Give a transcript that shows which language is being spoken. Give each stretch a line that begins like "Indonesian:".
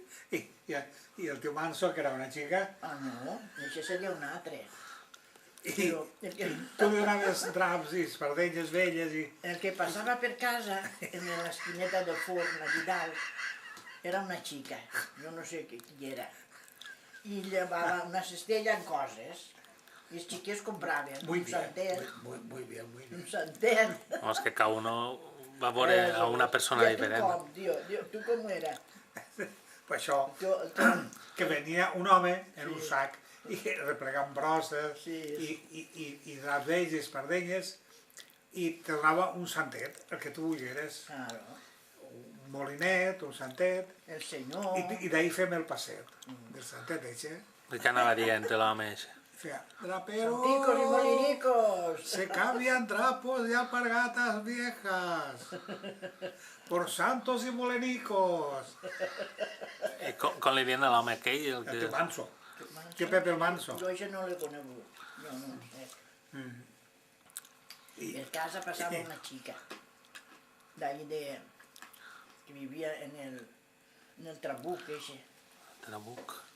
Catalan: I el tio Manso, que era una xica... Ah, no, això seria un altre. I tu li donaves draps i pardenyes velles i... El que passava per casa, en l'esquineta del forn, allà dalt, era una xica, jo no sé qui era. I llevava una cistella amb coses. I els xiquets compraven un santet.
Spanish: Muy bien.
Catalan: Un santet. No, és que
Spanish: cada uno
Catalan: va veure a una persona diferent. I tu com era? Per això, que venia un home en un sac i replegant brosses i draps vells i espardenyes i te donava un santet, el que tu vulgueres. Un molinet, un santet. El senyor... I d'ahí fem el passet, del santet eixe. I què anava dient l'home eixe? Feia, draperos,
Spanish: santicos y molinicos. Se cambian trapos de alpargatas viejas por santos y molenicos.
Catalan: I com li dient a l'home aquell? El tio Manso. Tio Pepe el Manso. Jo això no l'he conegut, jo no ho sé. En casa passava una xica, d'ahí que vivia en el Trabuc, eixe. Trabuc.